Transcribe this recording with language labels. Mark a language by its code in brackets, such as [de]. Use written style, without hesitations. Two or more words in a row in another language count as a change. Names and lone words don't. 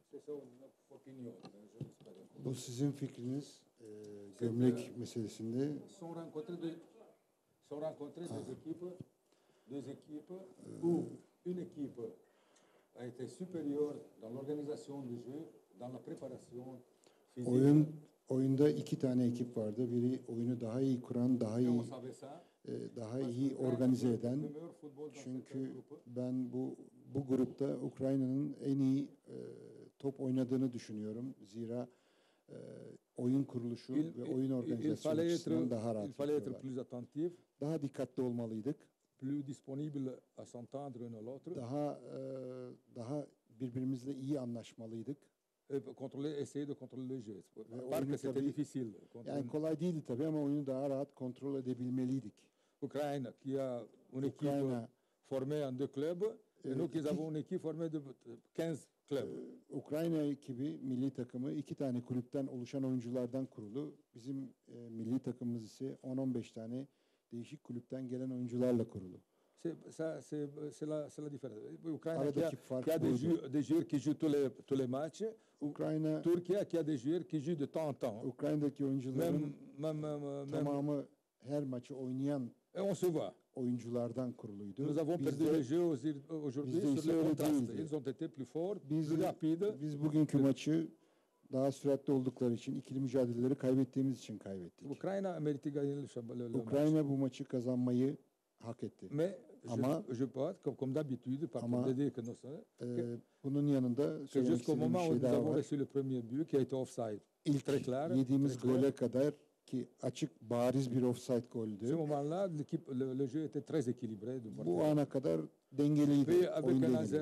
[tr] Bu sizin fikriniz gömlek meselesinde. [fr] Sont rencontrés deux équipes où une équipe a été supérieure dans l'organisation du jeu, dans la préparation physique. [tr] Oyunda iki tane ekip vardı. Biri oyunu daha iyi kuran, daha iyi organize eden. Çünkü ben bu grupta Ukrayna'nın en iyi top oynadığını düşünüyorum. Zira oyun kuruluşu ve oyun organizasyonu açısından daha rahat yapıyorlar. Daha dikkatli olmalıydık. [fr] Plus disponible à s'entendre l'un l'autre. [tr] Daha birbirimizle iyi anlaşmalıydık. [fr] Essayer de contrôler le jeu. Parce que c'était difficile. [tr] Yani kolay değildi tabii ama oyunu daha rahat kontrol edebilmeliydik. [fr] Ukrayna qui a une équipe formée en deux clubs et nous qui avons une équipe formée de 15 clubs. [tr] Ukrayna ekibi, milli takımı iki tane kulüpten oluşan oyunculardan kurulu. Bizim milli takımımız ise 10-15 tane değişik kulüpten gelen oyuncularla kurulu. [fr] C'est la différence. Ukrayna qui a des joueurs qui jouent tous les matchs. Türkiye qui a des joueurs qui jouent de temps en temps. [tr] Ukrayna'daki oyuncuların tamamı her maçı oynayan oyunculardan kuruluydu. [fr] Nous avons perdu le jeu aujourd'hui sur le contraste. Ils ont été plus forts, plus rapides. [tr] Biz bugünkü maçı daha süratli oldukları için, ikili mücadeleleri kaybettiğimiz için kaybettik. Ukrayna bu maçı kazanmayı hak etti. Ama [fr] comme d'habitude, [tr] bunun yanında söylemek istediğim bir şey daha var. İlk yediğimiz gole kadar ki açık, bariz bir offside goldü. Bu ana kadar dengeliydi oyun dengeli.